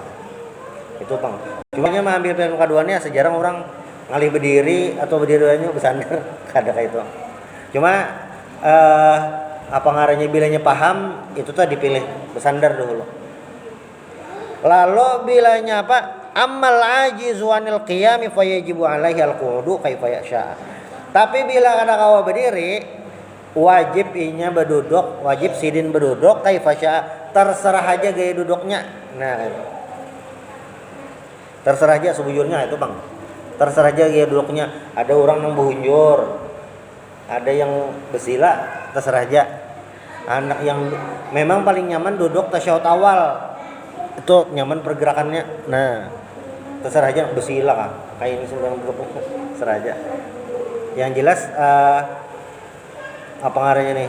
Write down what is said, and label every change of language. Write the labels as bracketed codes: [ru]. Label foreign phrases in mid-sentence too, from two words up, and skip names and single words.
[bjn] Itu bang. Cuma nya ambil pilihan keduanya sejarang orang ngalih berdiri atau berdiri aja bersandar. Kada kayak itu. Cuma apa ngarannya bilanya paham itu tuh dipilih bersandar dulu. Lalu bilanya apa? [ar] أما العاجز عن القيام فيجب عليه القعود كيف يشاء. [bjn] Tapi bila kada kawa berdiri, wajib inya berduduk, wajib sidin berduduk [ar] كيف شاء, [bjn] terserah aja gaya duduknya. Nah, itu. Terserah aja sebujurnya itu, Bang. Terserah aja gaya duduknya. Ada orang yang berhunjur, ada yang bersila, terserah aja. Anak yang memang paling nyaman duduk tasyahud awal. Itu nyaman pergerakannya. Nah, terserah aja bersila kan. Kayak ini sedang duduk, terserah aja. Yang jelas apa ngarannya nih?